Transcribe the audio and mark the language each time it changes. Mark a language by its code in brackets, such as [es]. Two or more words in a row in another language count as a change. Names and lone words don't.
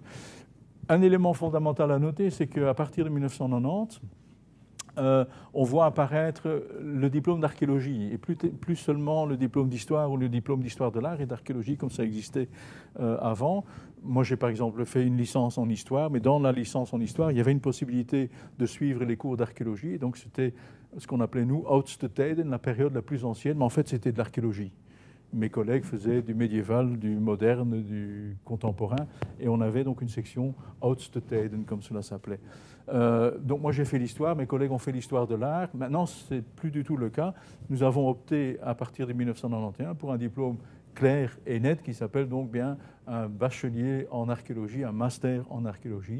[fr] Un élément fondamental à noter, c'est qu'à partir de 1990, on voit apparaître le diplôme d'archéologie, et plus seulement le diplôme d'histoire ou le diplôme d'histoire de l'art et d'archéologie comme ça existait avant. Moi, j'ai par exemple fait une licence en histoire, mais dans la licence en histoire, il y avait une possibilité de suivre les cours d'archéologie, donc c'était ce qu'on appelait nous « [nl] oudste tijden », [fr] la période la plus ancienne, mais en fait c'était de l'archéologie. Mes collègues faisaient du médiéval, du moderne, du contemporain, et on avait donc une section [nl] Oudste Tijden, [fr] comme cela s'appelait. Donc moi j'ai fait l'histoire, mes collègues ont fait l'histoire de l'art. Maintenant, ce n'est plus du tout le cas. Nous avons opté à partir de 1991 pour un diplôme clair et net qui s'appelle donc bien un bachelier en archéologie, un master en archéologie.